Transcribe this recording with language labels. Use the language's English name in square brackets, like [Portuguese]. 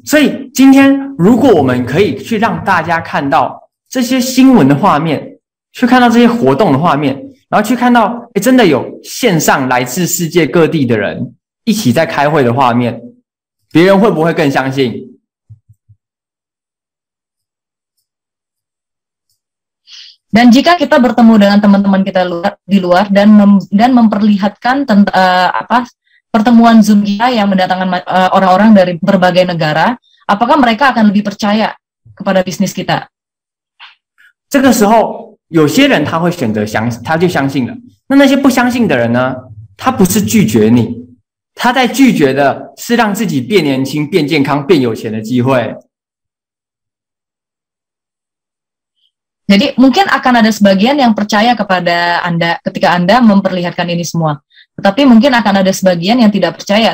[Chinese] 所以今天如果我们可以去让大家看到这些新闻的画面，去看到这些活动的画面，然后去看到真的有线上来自世界各地的人一起在开会的画面，别人会不会更相信？ [Indonesian] Dan jika kita bertemu dengan teman-teman kita di luar dan memperlihatkan pertemuan Zoom kita yang mendatangkan orang-orang dari berbagai negara, apakah mereka akan lebih percaya kepada bisnis kita? [Chinese] 这个时候，有些人他会选择他就相信了。那些不相信的人呢？他不是拒绝你，他在拒绝的是让自己变年轻、变健康、变有钱的机会。 [Indonesian] Jadi mungkin akan ada sebagian yang percaya kepada Anda ketika Anda memperlihatkan ini semua. Tetapi mungkin akan ada sebagian yang tidak percaya.